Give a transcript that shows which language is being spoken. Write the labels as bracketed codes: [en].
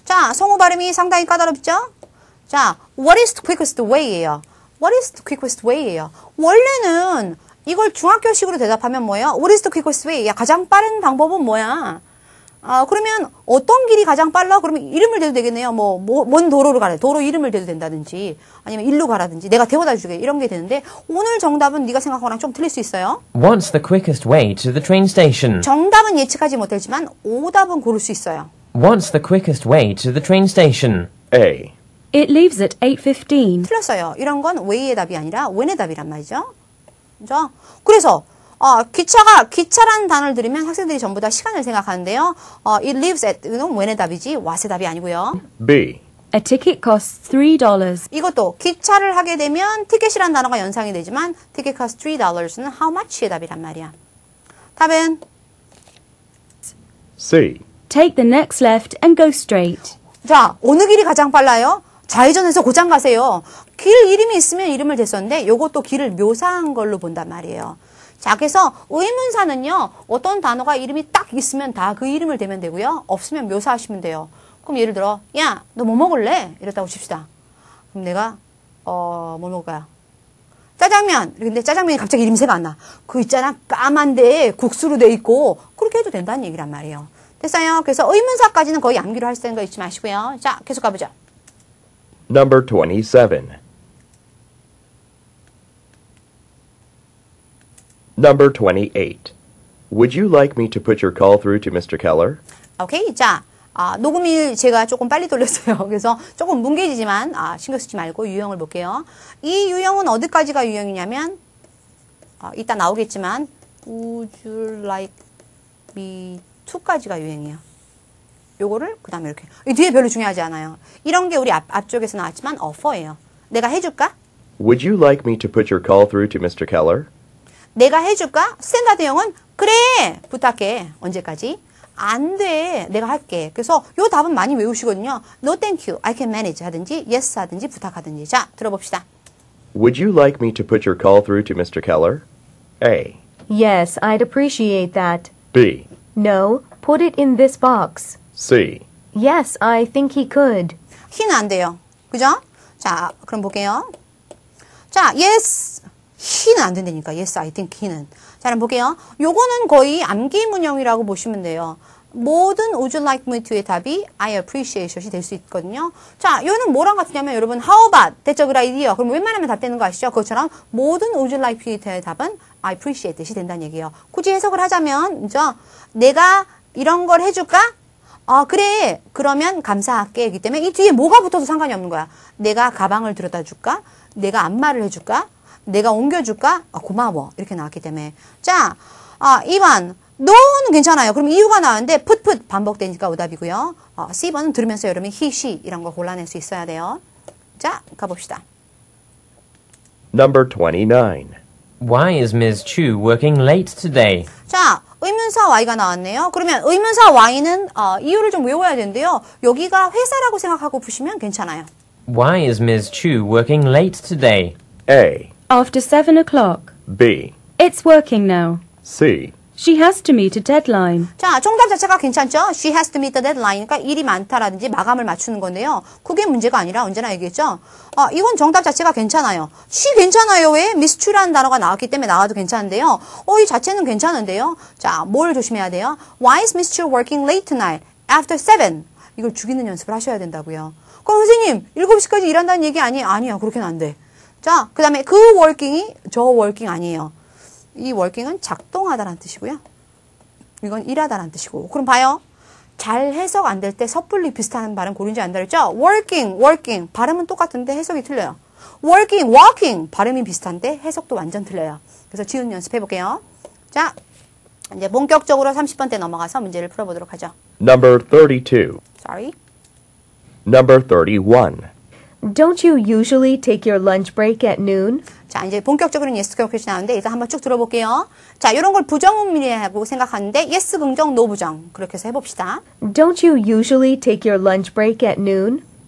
[ko] 자, 성우 발음이 상당히 까다롭죠? [en] 자, what is the quickest way예요. What is the quickest way예요. [ko] 원래는 이걸 중학교식으로 대답하면 뭐예요? [en] What is the quickest way? [ko] 야, 가장 빠른 방법은 뭐야? 그러면 어떤 길이 가장 빨라? 그러면 이름을 대도 되겠네요. 먼 도로로 가라. 도로 이름을 대도 된다든지 아니면 일로 가라든지 내가 데워다 주게 이런 게 되는데 오늘 정답은 네가 생각한 거랑 좀 틀릴 수 있어요. [en] What's the quickest way to the train station? [ko] 정답은 예측하지 못했지만 오답은 고를 수 있어요. [en] What's the quickest way to the train station? A. It leaves at 8:15. [ko] 틀렸어요. 이런 건 way의 답이 아니라 when의 답이란 말이죠. 그죠? 그래서 기차라는 단어를 들으면 학생들이 전부 다 시간을 생각하는데요. [en] It lives at [ko] 는 when의 답이지 what의 답이 아니고요. [en] B. A ticket costs $3. [ko] 이것도 기차를 하게 되면 티켓이라는 단어가 연상이 되지만 [en] ticket costs $3 [ko] 는 how much의 답이란 말이야. 답은 [en] C. Take the next left and go straight. [ko] 자, 어느 길이 가장 빨라요? 좌회전해서 고장 가세요. 길 이름이 있으면 이름을 댔었는데 요것도 길을 묘사한 걸로 본단 말이에요. 자, 그래서 의문사는요. 어떤 단어가 이름이 딱 있으면 다 그 이름을 대면 되고요. 없으면 묘사하시면 돼요. 그럼 예를 들어 야, 너 뭐 먹을래? 이랬다고 칩시다. 그럼 내가 뭐 먹을까요? 짜장면. 근데 짜장면이 갑자기 이름새가 안 나. 그 있잖아. 까만데 국수로 돼 있고 그렇게 해도 된다는 얘기란 말이에요. 됐어요? 그래서 의문사까지는 거의 암기로 할 생각 잊지 마시고요. 자, 계속 가보죠. [en] Number 27. Number 28. Would you like me to put your call through to Mr. Keller? [ko] 오케이. 자, 녹음일 제가 조금 빨리 돌렸어요. 그래서 조금 뭉개지지만 신경 쓰지 말고 유형을 볼게요. 이 유형은 어디까지가 유형이냐면 이따 나오겠지만 [en] Would you like me to [ko] 까지가 유형이에요. 요거를 그 다음에 이렇게 이 뒤에 별로 중요하지 않아요. 이런 게 우리 앞쪽에서 나왔지만 offer예요. 내가 해줄까? [en] Would you like me to put your call through to Mr. Keller? [ko] 내가 해줄까? 스탠다드형은 그래 부탁해. 언제까지? 안 돼. 내가 할게. 그래서 요 답은 많이 외우시거든요. [en] No thank you. I can manage [ko] 하든지 [en] yes [ko] 하든지 부탁하든지. 자, 들어봅시다. [en] Would you like me to put your call through to Mr. Keller? A. Yes, I'd appreciate that. B. No, put it in this box. C. Yes, I think he could. [ko] he는 안 돼요. 그죠? 자, 그럼 볼게요. 자, yes. he는 안 된다니까. [en] yes, I think he [ko] 는. 자, 그럼 볼게요. 요거는 거의 암기문형이라고 보시면 돼요. 모든 [en] would you like me to [ko] 의 답이 I appreciate이 될 수 있거든요. 자, 요는 뭐랑 같으냐면 여러분 [en] how about, that's a good idea. [ko] 그럼 웬만하면 답 되는 거 아시죠? 그것처럼 모든 [en] would you like me to [ko] 의 답은 I appreciate 이 된다는 얘기예요. 굳이 해석을 하자면 그죠? 내가 이런 걸 해줄까? 그래. 그러면 감사할게. 이기 때문에 이 뒤에 뭐가 붙어도 상관이 없는 거야. 내가 가방을 들여다 줄까? 내가 안마를 해줄까? 내가 옮겨줄까? 고마워. 이렇게 나왔기 때문에. 자, 2번. no는 괜찮아요. 그럼 이유가 나왔는데 put 반복되니까 오답이고요. C번은 들으면서 여러분이 he, she 이런 걸 골라낼 수 있어야 돼요. 자, 가봅시다. [en] Number 29. Why is Ms. Chu working late today? [ko] 자, 의문사 Y가 나왔네요. 그러면 의문사 Y는 이유를 좀 외워야 되는데요. 여기가 회사라고 생각하고 푸시면 괜찮아요. [en] Why is Ms. Chu working late today? A. After 7 o'clock. B. It's working now. C. She has to meet a deadline. [ko] 자, 정답 자체가 괜찮죠? [en] She has to meet the deadline. [ko] 그러니까 일이 많다라든지 마감을 맞추는 건데요. 그게 문제가 아니라 언제나 얘기했죠? 이건 정답 자체가 괜찮아요. she 괜찮아요. 왜? Miss Chu라는 단어가 나왔기 때문에 나와도 괜찮은데요. 이 자체는 괜찮은데요. 자, 뭘 조심해야 돼요? [en] Why is Miss Chu working late tonight? After 7. [ko] 이걸 죽이는 연습을 하셔야 된다고요. 그럼 선생님, 7시까지 일한다는 얘기 아니에요? 아니요. 그렇게는 안 돼. 자, 그 다음에 그 working이 저 working 아니에요. 이 working은 작동하다라는 뜻이고요. 이건 일하다라는 뜻이고. 그럼 봐요. 잘 해석 안 될 때 섣불리 비슷한 발음 고르지 않는다 그랬죠? [en] working. [ko] 발음은 똑같은데 해석이 틀려요. [en] walking. [ko] 발음이 비슷한데 해석도 완전 틀려요. 그래서 지은 연습해 볼게요. 자, 이제 본격적으로 30번 때 넘어가서 문제를 풀어보도록 하죠. [en] Number 32. Sorry. Number 31. Don't you usually take your lunch break at noon? [ko] 자, 이제 본격적으로는 yes 퀘스천이 나오는데 일단 한번 쭉 들어볼게요. 자, 이런 걸 부정의미라고 생각하는데 yes 긍정, no 부정. 그렇게 해서 해봅시다. [en] Don't you usually take your lunch break at noon?